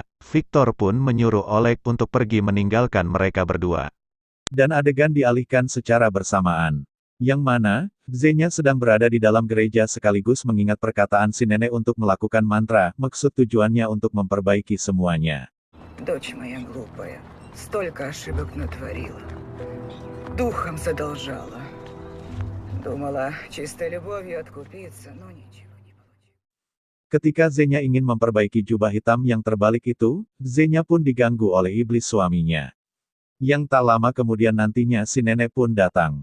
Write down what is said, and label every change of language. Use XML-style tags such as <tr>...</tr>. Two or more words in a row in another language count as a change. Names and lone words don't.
<id>Victor pun menyuruh Oleg untuk pergi meninggalkan mereka berdua. Dan adegan dialihkan secara bersamaan. Yang mana, Xenia sedang berada di dalam gereja sekaligus mengingat perkataan si nenek untuk melakukan mantra, maksud tujuannya untuk memperbaiki semuanya.</id> <ru>Дочь моя глупая, столько ошибок натворила. Духом задолжала. Думала, чистой любовью откупиться, но ничего не получилось.</ru> <id>Ketika Xenia ingin memperbaiki jubah hitam yang terbalik itu, Xenia pun diganggu oleh iblis suaminya. Yang tak lama kemudian nantinya si nenek pun datang.</id>